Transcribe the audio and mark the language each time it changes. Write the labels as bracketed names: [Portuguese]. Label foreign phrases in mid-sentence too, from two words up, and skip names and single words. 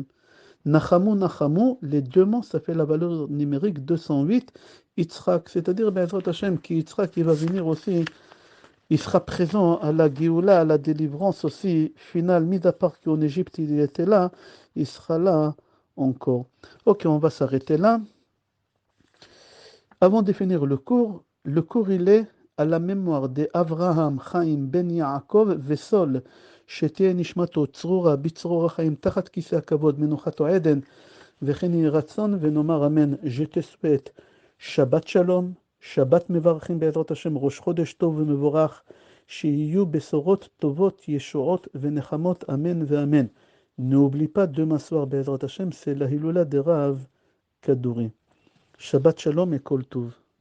[Hebrew] נחמו, נחמו, [French] les deux mots, ça fait la valeur numérique 208, Yitzhak, c'est-à-dire [Hebrew] בעזרת השם, [French] qui Yitzhak, il va venir aussi, il sera présent à la Géoula, à la délivrance aussi finale, mis à part qu'en Égypte il était là, il sera là encore. Ok, on va s'arrêter là. Avant de finir le cours il est à la mémoire d'Avraham Chaim Ben Yaakov Vesol, [Hebrew] שתהיה נשמתו צרורה בצרור החיים תחת כיסא הכבוד מנוחתו עדן וכן יהי רצון ונאמר אמן. [French] Je te souhaite [Hebrew] שבת שלום, שבת מברכים בעזרת השם, ראש חודש טוב ומבורך, שיהיו בשורות טובות, ישועות ונחמות, אמן ואמן. [French] N'oublie pas demain soir [Hebrew] בעזרת השם, [French] c'est la Hilula de Rav Kadouri. [Hebrew] שבת שלום [French] et [Hebrew] כל טוב.